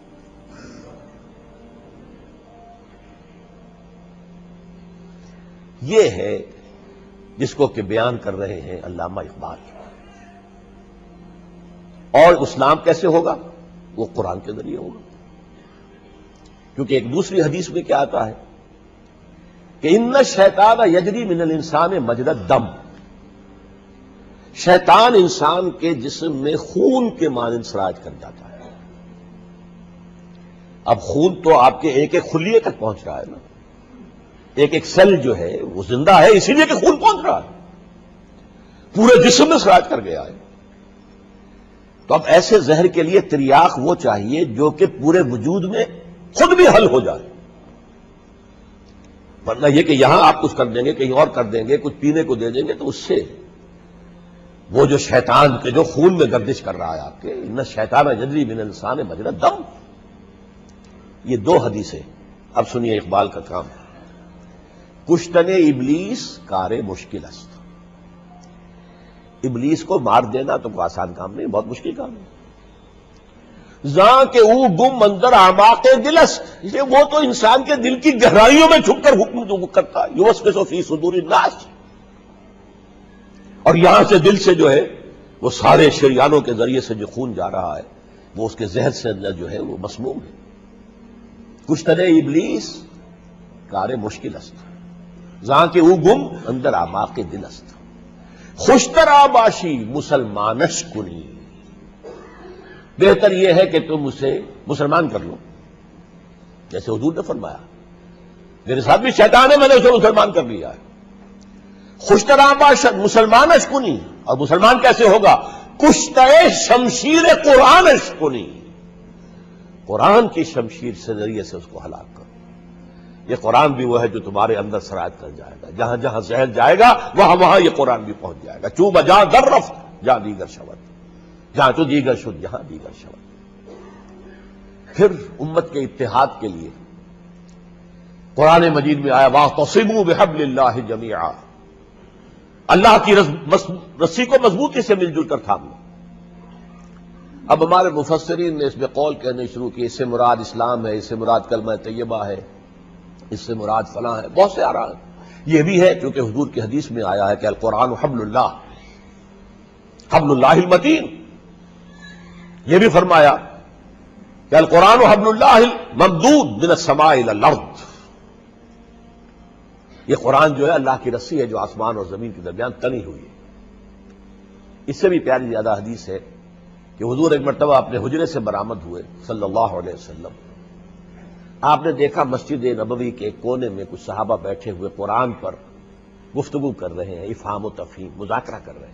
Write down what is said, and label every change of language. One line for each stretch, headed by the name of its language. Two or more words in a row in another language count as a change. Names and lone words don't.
Urdu: یہ ہے جس کو کہ بیان کر رہے ہیں علامہ اقبال. اور اسلام کیسے ہوگا؟ وہ قرآن کے ذریعے ہوگا. کیونکہ ایک دوسری حدیث میں کیا آتا ہے کہ
Arabic: ان الشیطان یجری من الانسان مجری الدم.
Urdu: شیطان انسان کے جسم میں خون کے مانند سراج کر جاتا ہے. اب خون تو آپ کے ایک ایک خلیے تک پہنچ رہا ہے نا، ایک ایک سیل جو ہے وہ زندہ ہے اسی لیے کہ خون پہنچ رہا ہے، پورے جسم میں سراج کر گیا ہے. تو اب ایسے زہر کے لیے تریاق وہ چاہیے جو کہ پورے وجود میں خود بھی حل ہو جائے. ورنہ یہ کہ یہاں آپ کچھ کر دیں گے، کہیں اور کر دیں گے، کچھ پینے کو دے دیں گے، تو اس سے وہ جو شیطان کے جو خون میں گردش کر رہا ہے آپ کے،
Arabic: ان الشیطان یجری من الانسان مجری الدم.
Urdu: یہ 2 حدیثیں. اب سنیے اقبال کا کام.
Persian: کشتن ابلیس کار مشکل است.
Urdu: ابلیس کو مار دینا تو کوئی آسان کام نہیں، بہت مشکل کام ہے.
Persian: زاں کہ او گم اندر اعماق دل است.
Urdu: یہ وہ تو انسان کے دل کی گہرائیوں میں چھپ کر حکم کرتا ہے.
Arabic: یوسوس فی صدور الناس.
Urdu: اور یہاں سے دل سے جو ہے وہ سارے شریانوں کے ذریعے سے جو خون جا رہا ہے وہ اس کے زہر سے اندر جو ہے وہ مسموم ہے.
Persian: کشتن ابلیس کار مشکل است. زاں کہ او گم اندر اعماق دل است. خوشترا باشی مسلمانش کنی.
Urdu: بہتر یہ ہے کہ تم اسے مسلمان کر لو، جیسے حضور نے فرمایا میرے ساتھ بھی شیطان ہے، میں نے اسے مسلمان کر لیا ہے.
Persian: خوشترا باشد مسلمانش کنی.
Urdu: اور مسلمان کیسے ہوگا؟
Persian: کشتہ شمشیر قرآنش کنی.
Urdu: قرآن کی شمشیر سے ذریعے سے اس کو ہلاک کرو. یہ قرآن بھی وہ ہے جو تمہارے اندر سرایت کر جائے گا. جہاں جہاں زہر جائے گا وہاں وہاں یہ قرآن بھی پہنچ جائے گا.
Persian: چوب جہاں در رفت جہاں دیگر شود، جہاں تو دیگر شد جہاں دیگر شود.
Urdu: پھر امت کے اتحاد کے لیے قرآن مجید میں آیا
Arabic: واعتصموا بحبل اللہ جمیعا.
Urdu: اللہ کی رسی کو مضبوطی سے مل جل کر تھام لو. اب ہمارے مفسرین نے اس میں قول کہنے شروع کی، اس سے مراد اسلام ہے، اس سے مراد کلمہ طیبہ ہے، اس سے مراد فلاں ہے، بہت سے آ رہا ہے. یہ بھی ہے کیونکہ حضور کی حدیث میں آیا ہے کہ
Arabic: القرآن حبل اللہ المتین.
Urdu: یہ بھی فرمایا کہ
Arabic: القرآن حبل اللہ الممدود من السماء الى الارض.
Urdu: یہ قرآن جو ہے اللہ کی رسی ہے جو آسمان اور زمین کے درمیان تنی ہوئی ہے. اس سے بھی پیاری زیادہ حدیث ہے کہ حضور ایک مرتبہ اپنے حجرے سے برآمد ہوئے
Arabic: صلی اللہ علیہ وسلم.
Urdu: آپ نے دیکھا مسجد نبوی کے کونے میں کچھ صحابہ بیٹھے ہوئے قرآن پر گفتگو کر رہے ہیں، افہام و تفہیم، مذاکرہ کر رہے ہیں.